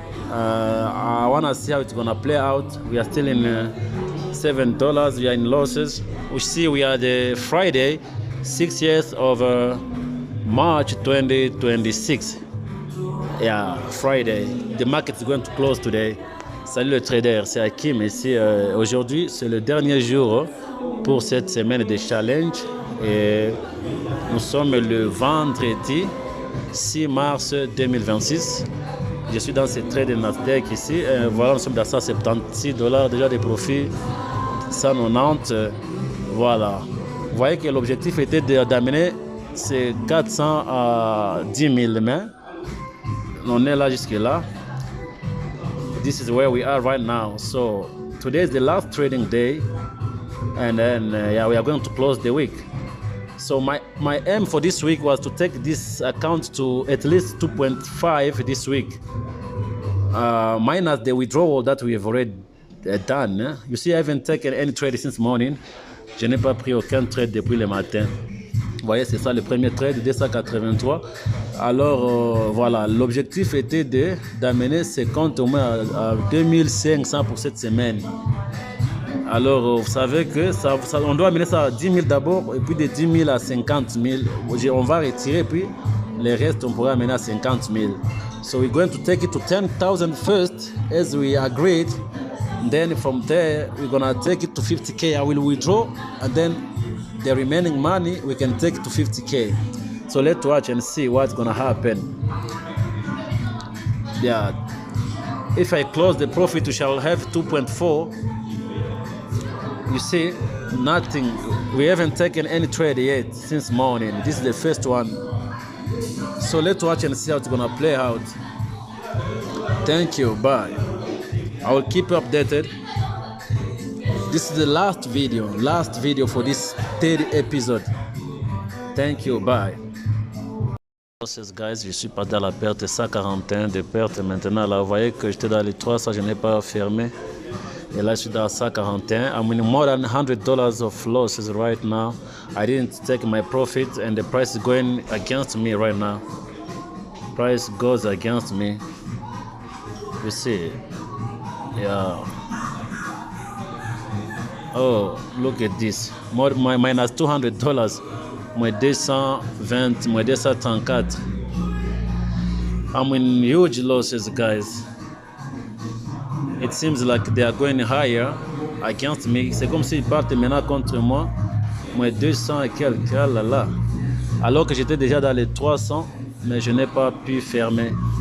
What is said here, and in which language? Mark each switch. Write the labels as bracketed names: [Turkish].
[English] I want to see how it's gonna play out. We are still in $7. We are in losses. We see we are the Friday, 6th of March 2026. Yeah, Friday. The market is going to close today. [French] Salut le trader, c'est Hakim ici. Aujourd'hui, c'est le dernier jour pour cette semaine de challenge. Et nous sommes le vendredi 6 mars 2026. Je suis dans ce trade de Nasdaq ici. Voilà, nous sommes dans $176 déjà de profit. 190. Voilà. Vous voyez que l'objectif était d'amener ces 400 à 10 000 mains. On est là jusque là. [English] This is where we are right now. So today is the last trading day, and then we are going to close the week. So my aim for this week was to take this account to at least 2.5 this week, minus the withdrawal that we have already done. You see, I haven't taken any trade since morning. [French] Je n'ai pas pris aucun trade depuis le matin. Vous voyez, c'est ça le premier trade, 283. Alors voilà, l'objectif était d'amener ces comptes au moins à 2500 pour cette semaine. Alors vous savez que on doit amener ça à 10 000 d'abord, et puis de 10 000 à 50 000. On va retirer, puis le reste on pourra amener à 50 000. [English] So we're going to take it to 10,000 first, as we agreed. Then from there we're gonna take it to 50K. I will withdraw, and then the remaining money we can take to 50K. So let's watch and see what's gonna happen. Yeah, if I close the profit, we shall have 2.4. You see, nothing. We haven't taken any trade yet since morning. This is the first one. So let's watch and see how it's gonna play out. Thank you. Bye. I will keep you updated. This is the last video for this third episode. Thank you. Bye. losses, guys. [French] Je suis pas dans la perte, 141 de perte. Maintenant, là, vous voyez que j'étais dans les 300, je n'ai pas fermé. Et là, je suis dans 141. [English] I'm in more than $100 of losses right now. I didn't take my profit, and the price is going against me right now. Price goes against me. You see? Yeah. Oh, look at this. More, minus $200. [French] Moins 220, moins 234. [English] I'm in huge losses, guys. It seems like they are going higher against me. [French] C'est comme s'ils partent maintenant contre moi. Moins 200 et quelques. Ah là là. Alors que j'étais déjà dans les 300, mais je n'ai pas pu fermer.